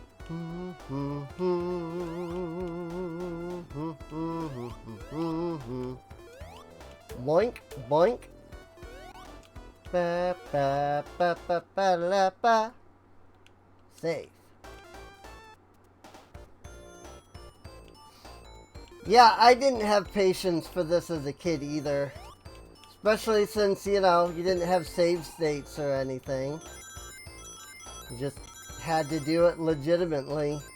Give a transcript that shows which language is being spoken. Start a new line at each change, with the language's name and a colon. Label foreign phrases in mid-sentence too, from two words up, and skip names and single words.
English: Boink, boink. Ba, ba, ba, ba, ba, la, ba. Save. Yeah, I didn't have patience for this as a kid either. Especially since, you know, you didn't have save states or anything. You just had to do it legitimately.